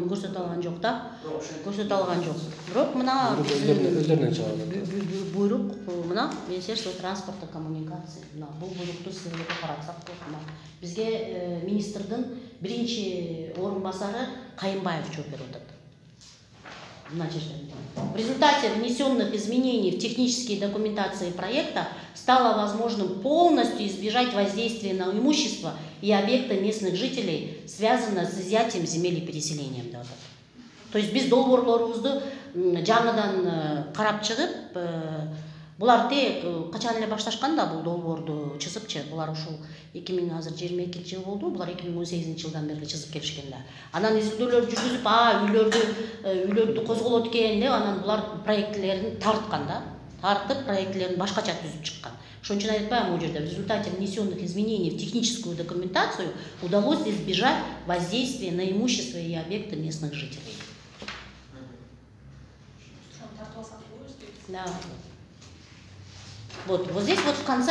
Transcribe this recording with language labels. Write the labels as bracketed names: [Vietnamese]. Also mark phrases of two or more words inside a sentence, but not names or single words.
[Kyrgyz] Көрсөтө алган жок да. Көрсөтө алган жок. Бирок мына өздөрүнөн чыгат. Буйрук мына [Russian] Министерство транспорта коммуникации. [Kyrgyz] Мына бул буйрукту сизге каратсак болот. Бизге министрдин биринчи орун басары Кайымбаев жооп берип атат. [Russian] В результате внесенных изменений в технические документации проекта стало возможным полностью избежать воздействия на имущество и объекты местных жителей, связанное с изъятием земель и переселением. То есть [Kyrgyz] без долбоорлорубузду жаңыдан карап чыгып, Булар тек качан эле башташкан да бул долбоорду чызыпчы. Булар ушул 2022 жыл болду. Булар 2018 жылдан бери чызып келишкен да. Анан изилдөөлөр жүргүзүп, үйлөрдү козголот экен деп, анан булар проектилерин тарткан да. Тартып проектилерин башкача түзүп чыккан. Ошон үчүн айтпаймынбы бул жерде [Russian] в результате внесенных изменений в техническую документацию удалось избежать воздействия на имущество и объекты местных жителей. Да. Вот здесь вот в конце